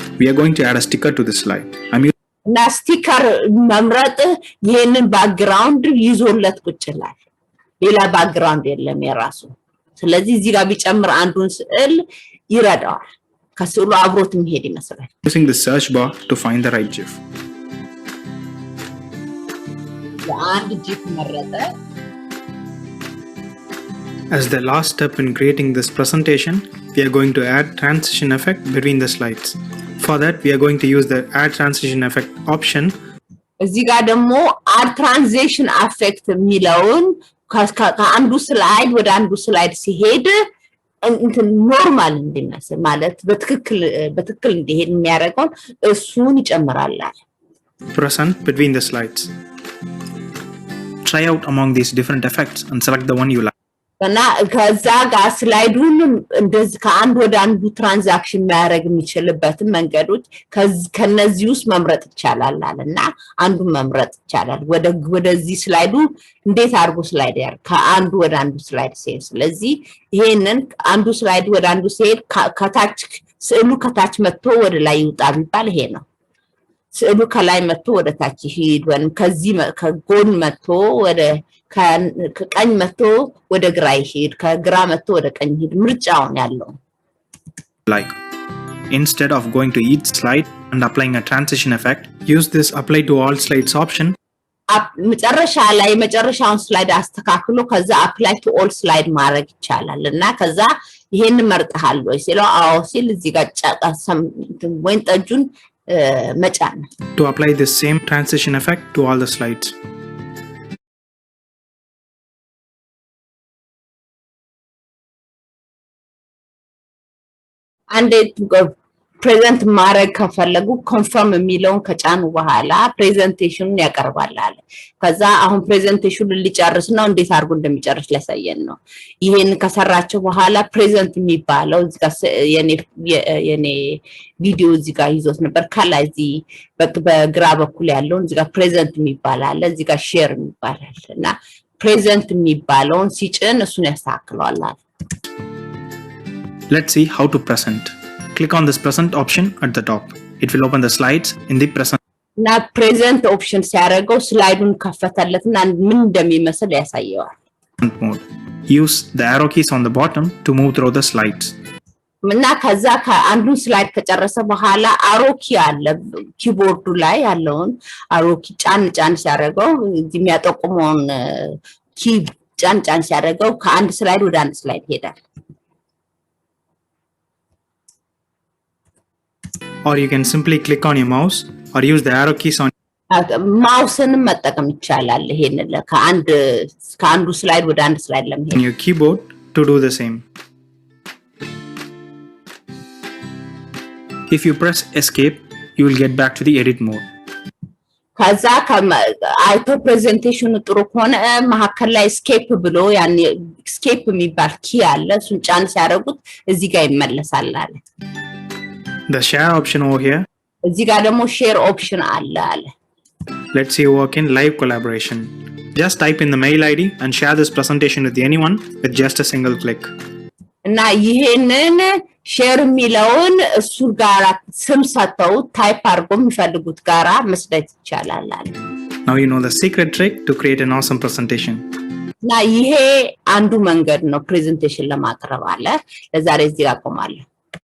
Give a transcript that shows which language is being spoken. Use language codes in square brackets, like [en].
[en] We are going to add a sticker to this slide. [am] እና ስቲከር መምረጥ ይሄንን ባክግራውንድ ይዞለት ቁጭ ይላል። ሌላ ባክግራውንድ የለም የራሱ። ስለዚህ እዚህ ጋር ቢጨምር አንዱን ስዕል ይረዳዋል። ከስዕሉ አብሮት የሚሄድ ይመስላል። [en] Using the search bar to find the right GIF. [am] አንድ ጂፍ መረጠ። [en] As the last step in creating this presentation, we are going to add transition effect between the slides. For that, we are going to use the add transition effect option. [am] እዚህ ጋር ደግሞ [en] add transition effect [am] የሚለውን ከአንዱ ስላይድ ወደ አንዱ ስላይድ ሲሄድ እንትን ኖርማል እንዲመስል ማለት በትክክል እንዲሄድ የሚያደርገው እሱን ይጨምራል። [en] Present between the slides. Try out among these different effects and select the one you like. [am] እና ከዛ ጋር ስላይዱን እንደዚህ ከአንድ ወደ አንዱ ትራንዛክሽን ማድረግ የሚችልበትን መንገዶች ከነዚህ ውስጥ መምረጥ ይቻላል አለና አንዱን መምረጥ ይቻላል። ወደዚህ ስላይዱ እንዴት አድርጎ ስላይድ ያር ከአንዱ ወደ አንዱ ስላይድ ሲሄድ፣ ስለዚህ ይሄንን አንዱ ስላይድ ወደ አንዱ ሲሄድ ከታች ስዕሉ ከታች መጥቶ ወደ ላይ ይውጣ ቢባል ይሄ ነው። ስዕሉ ከላይ መጥቶ ወደ ታች ይሄድ ወይም ከዚህ ከጎን መጥቶ ወደ ከቀኝ መጥቶ ወደ ግራ ይሄድ፣ ከግራ መጥቶ ወደ ቀኝ ይሄድ ምርጫውን ያለው። [en] Like instead of going to each slide and applying a transition effect, use this apply to all slides option. [am] መጨረሻ ላይ መጨረሻውን ስላይድ አስተካክሎ ከዛ [en] apply to all slide [am] ማድረግ ይቻላል። እና ከዛ ይሄን መርጠሃል ወይ ሲለው አዎ ሲል እዚህ ጋር ጫቃሰም ወይን ጠጁን መጫን [en] to apply the same transition effect to all the slides. [am] አንዴ ፕሬዘንት ማድረግ ከፈለጉ ኮንፈርም የሚለውን ከጫኑ በኋላ ፕሬዘንቴሽኑን ያቀርባል አለ። ከዛ አሁን ፕሬዘንቴሽኑን ሊጨርስ ነው። እንዴት አድርጎ እንደሚጨርስ ሊያሳየን ነው። ይሄን ከሰራቸው በኋላ ፕሬዘንት የሚባለው እዚህ ጋር የኔ ቪዲዮ እዚህ ጋር ይዞት ነበር። ከላይ እዚህ በግራ በኩል ያለው እዚህ ጋር ፕሬዘንት የሚባል አለ፣ እዚህ ጋር ሼር የሚባል አለ እና ፕሬዘንት የሚባለውን ሲጭን እሱን ያስተካክለዋል አለ። [en] Let's see how to present. Click on this present option at the top. It will open the slides in the present. [am] እና ፕሬዘንት ኦፕሽን ሲያደርገው ስላይዱን ከፈተለትና ምን እንደሚመስል ያሳየዋል። [en] Mode. Use the arrow keys on the bottom to move through the slides. [am] እና ከዛ ከአንዱን ስላይድ ከጨረሰ በኋላ አሮኪ አለ ኪቦርዱ ላይ ያለውን አሮኪ ጫን ሲያደርገው የሚያጠቁመውን ኪ ጫን ሲያደርገው ከአንድ ስላይድ ወደ አንድ ስላይድ ይሄዳል። [en] Or you can simply click on your mouse or use the arrow keys on [am] ማውስንም መጠቀም ይቻላል ይሄንን ከአንዱ ስላይድ ወደ አንድ ስላይድ ለመሄድ [en] your keyboard to do the same. If you press escape, you will get back to the edit mode. [am] ከዛ አይቶ ፕሬዘንቴሽኑ ጥሩ ከሆነ መሀከል ላይ escape ብሎ ያን escape የሚባል ኪ አለ እሱን ጫን ሲያደርጉት እዚህ ጋር ይመለሳል አለ። [en] The share option over here. [am] እዚህ ጋር ደግሞ [en] share option [am] አለ። [en] Let's say you work in live collaboration. Just type in the mail ID and share this presentation with anyone with just a single click. [am] እና ይሄንን ሼር የሚለውን እሱ ጋራ ስም ሰጥተው ታይፕ አድርጎ የሚፈልጉት ጋራ መስጠት ይቻላል አለ። [en] Now you know the secret trick to create an awesome presentation. [am] እና ይሄ አንዱ መንገድ ነው ፕሬዘንቴሽን ለማቅረብ አለ። ለዛሬ እዚህ አቆማለሁ።